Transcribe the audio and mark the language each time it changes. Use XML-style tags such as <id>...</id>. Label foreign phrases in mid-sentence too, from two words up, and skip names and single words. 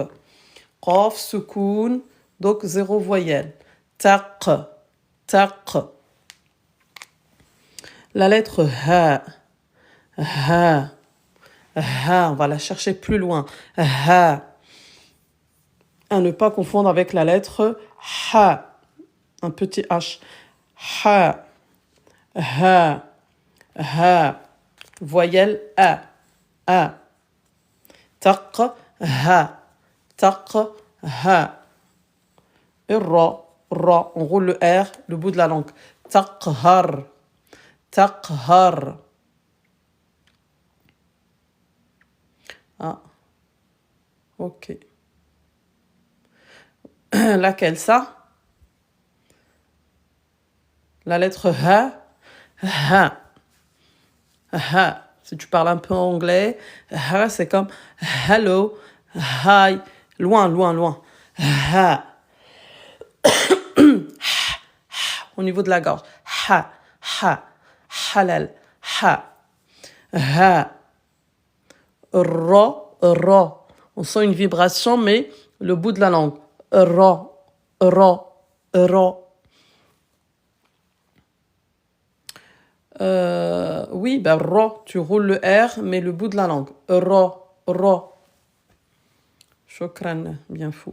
<fr>Qaf, soukoun, donc 0 voyelle. Taq, taq. La lettre Ha, Ha, Ha, on va la chercher plus loin. Ha, à ne pas confondre avec la lettre Ha, un petit H. Ha, Ha, Ha, voyelle A, A. Taq, Ha, taq, Ha. Et Ra, Ra, on roule le R, le bout de la langue. Taqhar, Taqhar. Ah, ok. Laquelle, ça? La lettre ha. Ha. Ha. Si tu parles un peu anglais, ha, c'est comme</fr> <en>hello, hi,</en> <fr>loin, loin, loin. Ha. Au niveau de la gorge. Ha, ha, halal, ha, ha. Ra, ra. On sent une vibration, mais le bout de la langue. Ra, ra, ra. Oui, ben ra, tu roules le R, mais le bout de la langue. Ra, ra. Shukran, bien fou.</fr>